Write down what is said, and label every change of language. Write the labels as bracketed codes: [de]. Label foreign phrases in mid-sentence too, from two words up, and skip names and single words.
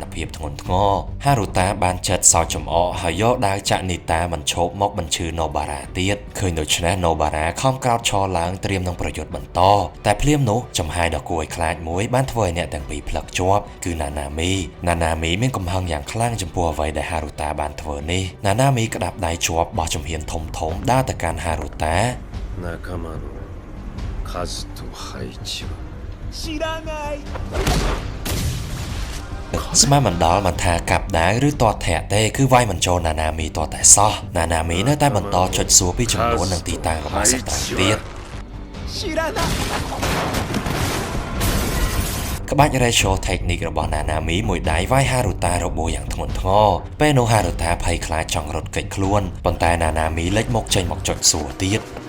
[km] ភាពធ្ងន់ធ្ងរហារូតាបានចិត្តសោកចំអកហើយយកដាវចាក់នីតាមិនឈប់មកបញ្ឈឺណូបារ៉ាទៀតឃើញដូច្នេះណូបារ៉ាខំក្រោកឈរឡើងត្រៀមនឹងប្រយុទ្ធបន្តតែភ្លាមនោះចំហាយដ៏គួរឲ្យខ្លាចមួយបានធ្វើឲ្យអ្នកទាំងពីរផ្លឹកជាប់គឺណាណាមីមានកំហឹងយ៉ាងខ្លាំងចំពោះអ្វីដែលហារូតាបានធ្វើនេះណាណាមីក្តាប់ដៃជាប់បោះជំហានធំដើរទៅកាន់ហារូតា [ja] 仲間の数と配置は知らない [km] ស្មានមិនដល់មិនថាកាប់ដាវឬទាត់ធាក់ទេគឺវាយមិនចូលណាណាមីទាត់តែសោះណាណាមីនៅតែបន្តចុចសួរពីចំនួននិងទីតាំងរបស់សត្រូវទៀតក្បាច់ [en] ratio technique [km] របស់ណាណាមីមួយដៃវាយហារូតារបួសយ៉ាងធ្ងន់ធ្ងរពេលនោះហារូតាភ័យខ្លាចចង់រត់គេចខ្លួនប៉ុន្តែណាណាមីលេចមុខចេញមកចុចសួរទៀត